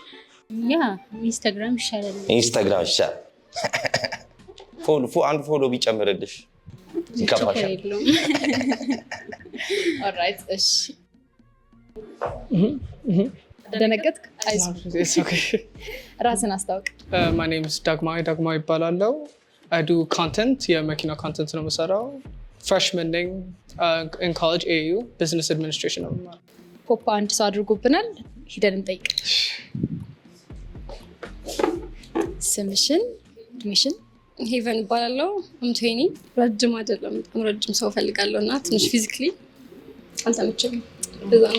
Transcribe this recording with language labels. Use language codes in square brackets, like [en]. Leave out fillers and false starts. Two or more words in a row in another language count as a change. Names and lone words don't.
[am] ያ ኢንስታግራም ይሻላል። ኢንስታግራም ይሻላል። አንድ ፎሎ ቢጨምርልሽ ይከፋሻል። ኦልራይት እሺ ደነገጥክ? ራስን አስታውቅ። [en] My name is ዳግማዊ ይባላለው። I do content, [am] የመኪና ኮንተንት ነው የምሰራው። freshman ነኝ [en] in college AU business administration [am] ነው የምማረው። ፖፕ አንድ ሰው አድርጎብናል፣ ሂደን እንጠይቅ። ስምሽን፣ እድሜሽን? ሄቨን እባላለሁ። አምቶኒ ረጅም አይደለም፣ በጣም ረጅም ሰው ፈልጋለሁ እና ትንሽ ፊዚክሊ አልተመቸኝም። እንደዛ ነው።